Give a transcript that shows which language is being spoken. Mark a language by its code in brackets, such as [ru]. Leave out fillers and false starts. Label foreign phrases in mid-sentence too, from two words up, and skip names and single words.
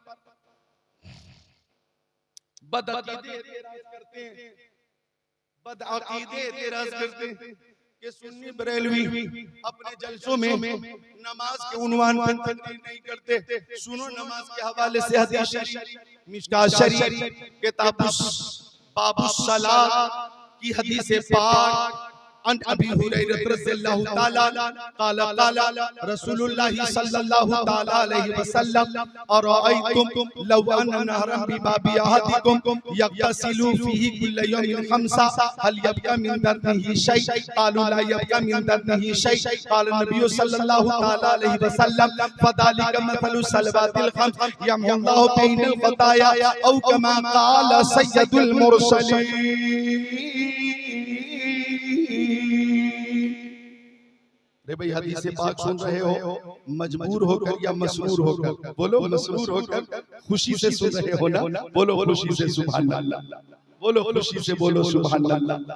[ur] بدعقیدے اعتراض کرتے ہیں کہ سنی بریلوی اپنے جلسوں میں نماز کے عنوان پر تقریر نہیں کرتے. سنو نماز کے حوالے سے حدیث شریف مشکات شریف [ar] كتاب باب الصلاة [ur] کی حدیث پاک عن [ar] أبي هريرة رضي الله تعالى قال قال رسول الله صلى الله تعالى عليه وسلم أرأيتم لو أن نهرا بباب أحدكم يغتسل فيه كل يوم خمسا هل يبقى من درنه شيء قالوا لا يبقى من درنه شيء قال النبي صلى الله تعالى عليه وسلم فذلك مثل الصلوات الخمس يمحو الله بين الخطايا أو كما قال سيد المرسلين. [ur] رے بھائی حدیث پاک سن رہے ہو، مجبور ہو کر یا مسرور ہو کر? بولو مسرور ہو کر، خوشی سے سن رہے ہو نا؟ بولو خوشی سے [ar] سبحان الله, [ur] بولو خوشی سے بولو [ar] سبحان الله.